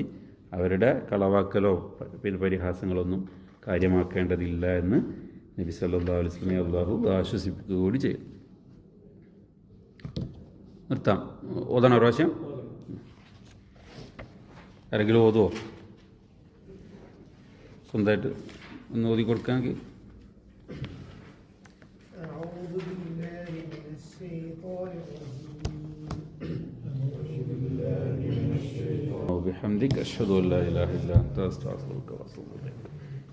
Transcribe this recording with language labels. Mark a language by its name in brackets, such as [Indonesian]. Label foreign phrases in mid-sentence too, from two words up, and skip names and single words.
[Malayalam] അവരുടെ കളവാക്കലോ പിന്നെ പരിഹാസങ്ങളൊന്നും കാര്യമാക്കേണ്ടതില്ല എന്ന് നബി [Arabic] صلى الله عليه وسلم [Malayalam] അള്ളാഹു ആശ്വസിപ്പിക്കുക കൂടി ചെയ്യും. നിർത്താം. ഓതണോ പ്രാവശ്യം? ആരെങ്കിലും ഓതുവോ? സ്വന്തമായിട്ട് ഒന്ന് ഓതി കൊടുക്കാമെങ്കിൽ. [Arabic] أعوذ بالله من الشيطان الرجيم بحمدك أشهد أن لا إله إلا أنت أستغفرك وأتوب إليك.